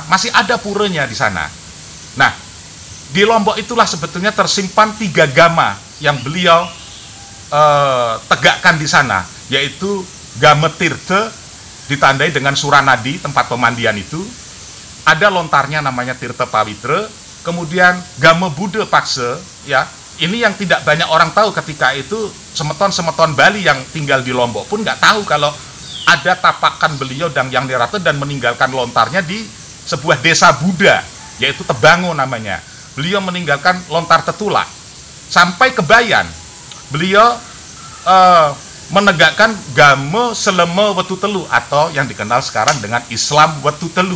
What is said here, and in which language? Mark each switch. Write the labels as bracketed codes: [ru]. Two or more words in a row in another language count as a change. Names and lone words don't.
[id] Masih ada puranya di sana. Nah, di Lombok itulah sebetulnya tersimpan 3 gama yang beliau tegakkan di sana, yaitu Game Tirte ditandai dengan Suranadi, tempat pemandian itu. Ada lontarnya namanya Tirta Pawitra, kemudian Game Buddha Pakse, ya. Ini yang tidak banyak orang tahu ketika itu semeton-semeton Bali yang tinggal di Lombok pun nggak tahu kalau ada tapakan beliau dan yang Nirate dan meninggalkan lontarnya di sebuah desa Buddha, yaitu Tebango namanya. Beliau meninggalkan lontar Tetula sampai ke Bayan. Beliau menegakkan Game Seleme Wetu Telu atau yang dikenal sekarang dengan Islam Wetu Telu.